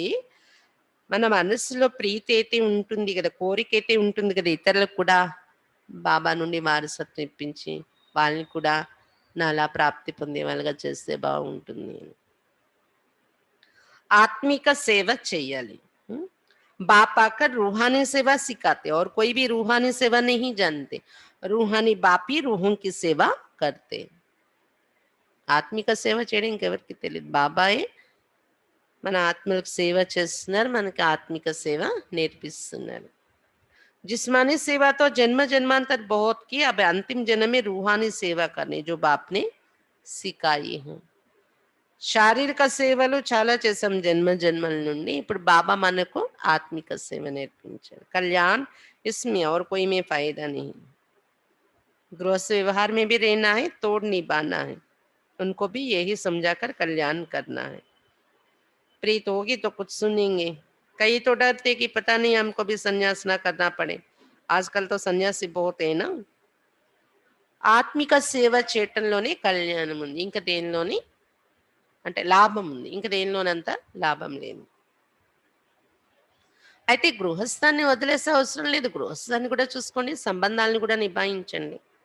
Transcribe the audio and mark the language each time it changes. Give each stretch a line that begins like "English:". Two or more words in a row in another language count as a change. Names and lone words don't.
Telugu: మన మనసులో ప్రీతి అయితే ఉంటుంది కదా, కోరిక అయితే ఉంటుంది కదా, ఇతరులకు కూడా బాబా నుండి వారసత్వం ఇప్పించి వాళ్ళని కూడా నాలా ప్రాప్తి పొందే వాళ్ళగా చేస్తే బాగుంటుంది. ఆత్మిక సేవ చేయాలి.
Hindi: बाप आकर रूहानी सेवा सिखाते और कोई भी रूहानी सेवा नहीं जानते. रूहानी बाप ही रूहों की सेवा करते.
Telugu: ఆత్మిక సేవ చేయడం ఇంకెవరికి తెలియదు. బాబాయే మన ఆత్మలకు సేవ చేస్తున్నారు, మనకి ఆత్మిక సేవ నేర్పిస్తున్నారు.
Hindi: जिस्मानी सेवा तो जन्म जन्मांतर बहुत की, अब अंतिम जन्म में रूहानी सेवा करनी जो बाप ने सिखाई है.
Telugu: శారీరక సేవలు చాలా చేసాం జన్మ జన్మల నుండి, ఇప్పుడు బాబా మనకు ఆత్మిక సేవ నేర్పించారు.
Hindi: కళ్యాణ్ इसमें और कोई में फायदा नहीं. गृहस्थ व्यवहार में भी रहना है, तोड़ निभाना है. उनको भी यही समझाकर कल्याण करना है. प्रीत होगी तो कुछ सुनेंगे. कई तो डरते कि पता नहीं हमको भी संन्यास ना करना पड़े. आजकल तो सन्यासी बहुत है ना.
Telugu: ఆత్మిక సేవ చేయటంలోనే కళ్యాణం ఉంది, ఇంకా దేనిలోని అంటే లాభం ఉంది, ఇంకా దేనిలోనంత లాభం లేదు. అయితే గృహస్థాన్ని వదిలేసే అవసరం లేదు. గృహస్థాన్ని కూడా చూసుకోండి. సంబంధాలను కూడా నిభాయించండి.